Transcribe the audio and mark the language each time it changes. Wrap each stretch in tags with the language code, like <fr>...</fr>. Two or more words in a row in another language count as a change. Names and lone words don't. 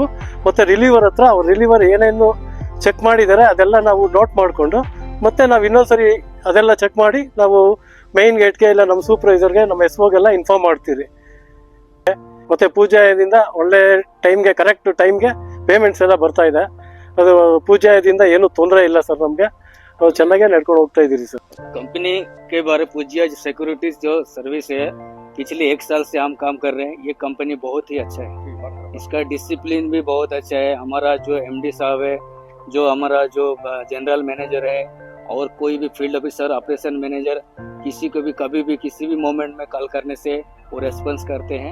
<kn>ಮತ್ತು ರಿಲೀವರ್ ಹತ್ರ ಅವ್ರು ರಿಲೀವರ್ ಏನೇನು ಚೆಕ್ ಮಾಡಿದ್ದಾರೆ ಅದೆಲ್ಲ ನಾವು ನೋಟ್ ಮಾಡಿಕೊಂಡು ಮತ್ತೆ ನಾವು ಇನ್ನೊಂದ್ಸರಿ ಅದೆಲ್ಲ ಚೆಕ್ ಮಾಡಿ ನಾವು</kn> <en>main gateಗೆ</en> <kn>ಇಲ್ಲ ನಮ್ಮ ಸೂಪರ್ವೈಸರ್ಗೆ, ನಮ್ಮ SOಗೆಲ್ಲ ಇನ್ಫಾರ್ಮ್ ಮಾಡ್ತೀವಿ. ಮತ್ತು ಪೂಜಾದಿಂದ ಒಳ್ಳೆ ಟೈಮ್ಗೆ,</kn> <en>correct timeಗೆ</en> <kn>ಪೇಮೆಂಟ್ಸ್ ಎಲ್ಲ ಬರ್ತಾ ಇದೆ. ಅದು ಪೂಜಾದಿಂದ ಏನೂ ತೊಂದರೆ ಇಲ್ಲ ಸರ್. ನಮಗೆ ನಾವು ಚೆನ್ನಾಗೇ ನಡ್ಕೊಂಡು ಹೋಗ್ತಾ ಇದ್ದೀರಿ ಸರ್.</kn> <hi>कंपनी के बारे पूज्य सिक्योरिटी जो सर्विस है, पिछले 1 साल से हम काम कर रहे हैं. ये कंपनी बहुत ही अच्छा है, इसका डिसिप्लिन भी बहुत अच्छा है. हमारा जो MD साहब है, जो हमारा जो</hi> <en>general manager</en> <hi>है, और कोई भी</hi> <en>field officer, operation manager,</en> <hi>किसी को भी कभी भी किसी भी मोमेंट में कॉल करने से वो रेस्पॉन्स करते हैं.</hi>